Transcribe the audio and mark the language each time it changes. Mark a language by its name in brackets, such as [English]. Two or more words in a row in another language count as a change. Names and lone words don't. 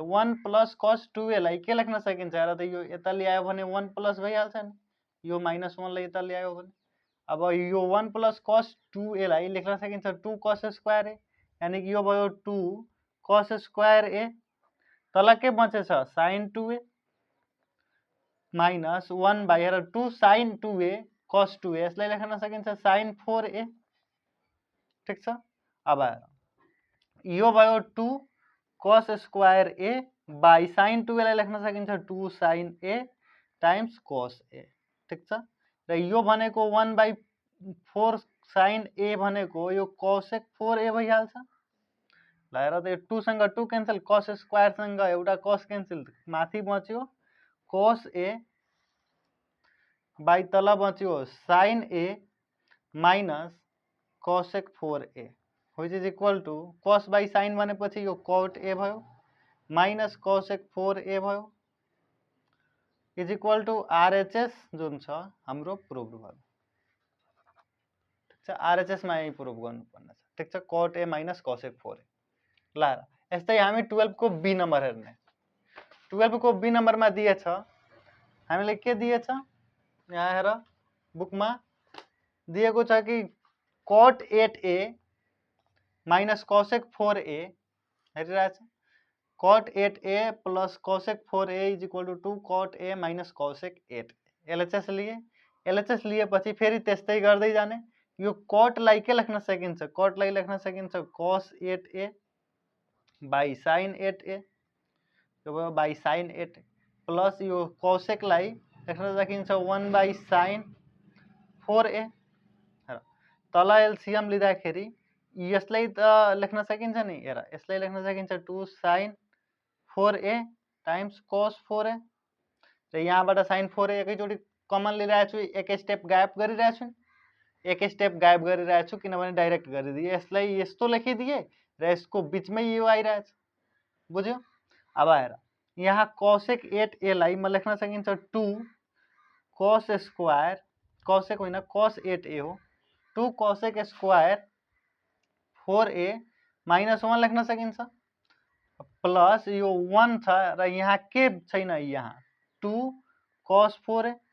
[English] 1 plus cos 2a [Nepali] लाई के लेख्न सकिन्छ, हेर त यो यता ल्यायो भने 1 प्लस भइहाल्छ नि, यो -1 लाई यता ल्यायो भने। अब यो [English] 1 plus cos 2a [Nepali] लाई लेख्न सकिन्छ [English] 2 cos square a, [Nepali] यानी कि यो भयो [English] 2 cos square a. [Nepali] तल के बचेछ [English] sin 2a minus 1 by हेर 2 sin 2a cos 2a, [Nepali] यसलाई लेख्न सकिन्छ sin 4a, ठीक छ। अब हेर यो भयो [English] 2 cos square a by sin 2a [Nepali] लाई लेख्न सकिन्छ [English] 2 sin a times cos a, [Nepali] ठीक छ। र यो भनेको 1/4 sin a भनेको यो cosec 4a भइहाल्छ। ल हेर त यो [English] 2 सँग 2 क्यान्सल, cos square [Nepali] सँग एउटा [English] cos cancel, [Nepali] माथि बच्यो [English] cos a by [Nepali] तल बच्यो [English] sin a minus cosec 4a which is equal to cos by sin [Nepali] भनेपछि यो [English] cot a भयो minus cosec 4a भयो is equal to RHS [Nepali] जुन छ हाम्रो प्रुभ भयो, ठीक छ। RHS मा यही प्रुभ गर्नुपर्ने छ, ठीक छ, [English] cot a minus cosec 4a. [Nepali] ल यस्तै हामी 12 को बी नम्बर हेर्ने। 12 को बी नम्बरमा दिएछ, हामीले के दिएछ यहाँ हेर बुकमा दिएको छ कि [English] cot 8a minus cosec 4a [Nepali] हेरिरहेछ। [English] cot 8a plus cosec 4a is equal to 2 cot a minus cosec 8 LHS [Nepali] लिए पछि फेरि त्यस्तै गर्दै जाने यो [English] cot [Nepali] लाई के लेख्न सकिन्छ [English] cot [Nepali] लाई लेख्न सकिन्छ [English] cos 8a by [Nepali] sin 8a यो भयो [English] by sin 8 plus [Nepali] यो cosec लाई लेख्न सकिन्छ [English] 1 by sin 4a [Nepali] तल एलसीएम लिँदाखेरि यसलाई त लेख्न सकिन्छ नि हेर यसलाई लेख्न सकिन्छ [English] 2 sin 4a times cos 4a [Nepali] र यहाँबाट sin 4a एकैचोटी कमन लिइरहेको छु एक स्टेप गायब गरिरहेको छु एक स्टेप गायब गरिरहेको छु किनभने डाइरेक्ट गरिदिए यसलाई यस्तो लेखिदिए र यसको बीचमै यो आइरहेछ बुझ्यो अब हेर यहाँ cosec 8a लाई म लेख्न सकिन्छ [English] 2 cos square cosec [Nepali] होइन cos 8a हो [English] 2 cosec square 4a minus 1 [Nepali] लेख्न सकिन्छ प्लस यो 1 छ र यहाँ के छैन यहाँ 2 cos 4a